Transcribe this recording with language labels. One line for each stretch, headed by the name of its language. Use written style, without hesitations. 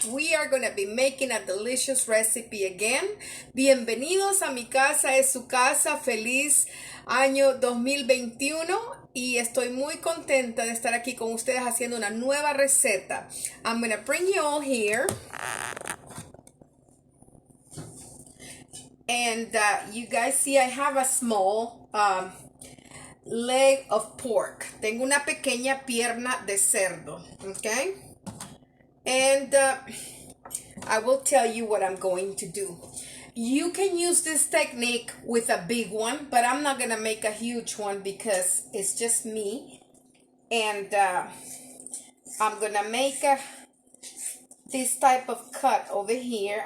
English: We are going to be making a delicious recipe again.
Spanish: Bienvenidos a Mi Casa es Su Casa. Feliz año 2021 y estoy muy contenta de estar aquí con ustedes haciendo una nueva receta.
English: I'm going to bring you all here. And you guys see I have a small leg of pork.
Spanish: Tengo una pequeña pierna de cerdo.
English: Okay? And I will tell you what I'm going to do. You can use this technique with a big one, but I'm not going to make a huge one because it's just me. And I'm going to make this type of cut over here.